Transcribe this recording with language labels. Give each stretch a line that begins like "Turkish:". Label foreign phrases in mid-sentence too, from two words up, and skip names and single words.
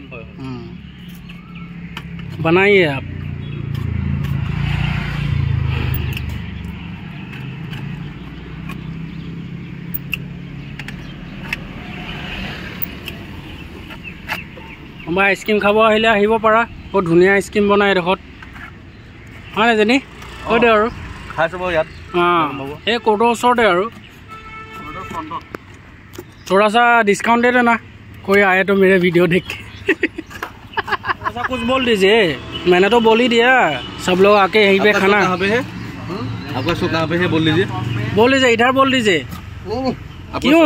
Assamese: বনাইয়ে আপ কোনোবা আইচক্ৰীম খাব আহিলে আহিব পাৰা। বহুত ধুনীয়া আইচক্ৰীম বনাই এডোখৰত, হয় নাই জানি? কৈ দে আৰু খাই চাব ইয়াত। এই কোৰ্টৰ ওচৰতে আৰু
Hindi: थोड़ा सा डिस्काउंट दे देना, कोई आए तो मेरे वीडियो देख के। ऐसा कुछ बोल दीजिए, मैंने तो बोल ही दिया सब लोग आके यहीं पे खाना। कहाँ पे है आपका शो? कहाँ पे है बोल लीजिए। बोल दीजिए, इधर बोल दीजिए। क्यों?